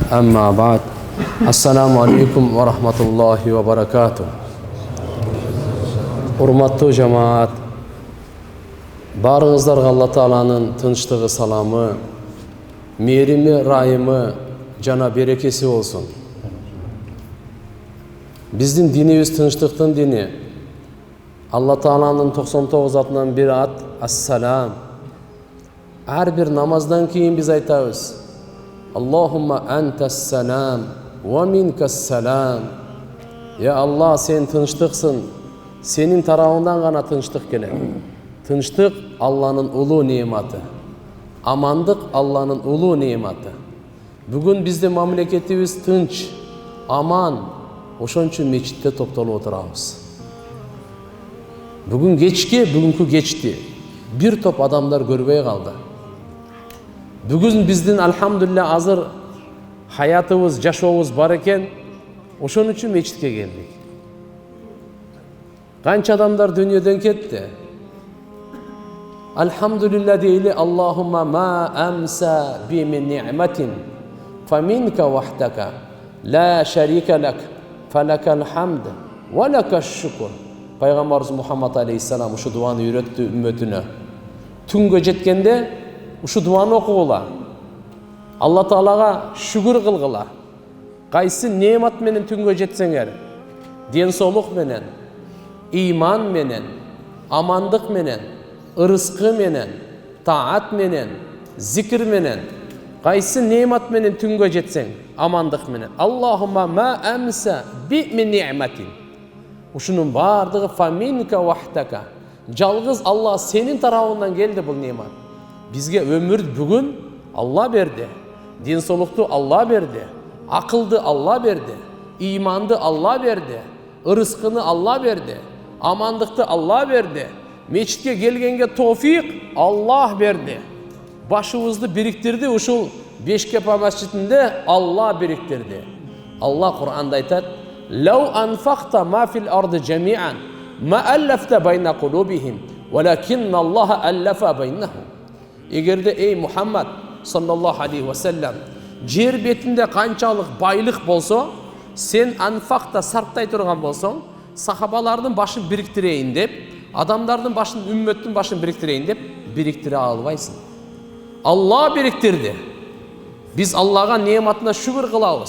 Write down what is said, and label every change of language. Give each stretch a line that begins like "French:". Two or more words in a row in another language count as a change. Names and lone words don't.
Arabic: أما بعد. السلام عليكم ورحمة الله وبركاته.
Kyrgyz: Hurmatlı cemaat, barыңыздарга Алла Тааланын тынчтыгы, саламы, мээрими, райымы жана берекеси болсун. Биздин динибиз тынчтыктын дини. Алла Тааланын 99 атынан бири ат ассалам. Ар бир намаздан кийин биз айтабыз:
Arabic: اللهم أنت السلام ومنك السلام.
Kyrgyz: Я Алла, сен тынчтыксың, сенин тарабыңдан гана тынчтык келет. Тынчтык Алланын улуу неаматы. Амандык Алланын улуу неаматы. Бүгүн биздин мамлекетибиз тынч, аман. Ошон үчүн мечитте топтолуп отурабыз. Бүгүнкү кечти бир топ адамдар көрбөй калды. Бүгүн биздин алхамдулилля азыр хаятыбыз, жашообуз бар экен. Ошон үчүн мечитке келдик. Канча адамдар дүйнөдөн кетти. Алхамдулилля дейли:
Arabic: اللهم ما أمسى بي من نعمة فمنك وحدك لا شريك لك فلك الحمد ولك الشكر.
Kyrgyz: Пайгамбарыбыз Мухаммад алейхиссалам ушу дуаны үйрөттү үммөтүнө. Түнгө жеткенде ушу дуаны окугула. Алла Таалага шүгүр кылгыла. Кайсы неамат менен түнгө жетсеңер, ден соолук менен, иман менен, амандык менен, ырыскы менен, таат менен, зикир менен, кайсы неамат менен түнгө жетсең, амандык менен.
Arabic: اللهم ما أمسى بي من نعمة.
Kyrgyz: Ушунун бардыгы
Arabic: فمنك وحدك.
Kyrgyz: Жалгыз Алла сенин тарабыңдан келди бул неамат. Бизге өмүр бүгүн Алла берди. Ден соолукту Алла берди. Акылды Алла берди. Иманды Алла берди. Ырыскыны Алла берди. Амандыкты Алла берди. Мечитке келгенге тофик Алла берди. Башыбызды бириктирди, ушул Бешкепа масжидинде Алла бириктирди. Алла Кур'анда айтат:
Arabic: "لو أنفقت ما في الأرض جميعا، ما ألفت بين قلوبهم، ولكن الله ألف بينهم."
Kyrgyz: Эгерде эй Мухаммад
Arabic: صلى الله عليه وسلم
Kyrgyz: жер бетинде канчалык байлык болсо, сен анфакта сарптай турган болсоң, сахабалардын башын бириктирейин деп, адамдардын башын, үммөттүн башын бириктирейин деп бириктире албайсың. Алла бириктирди. Биз Аллага неаматына шүгүр кылабыз.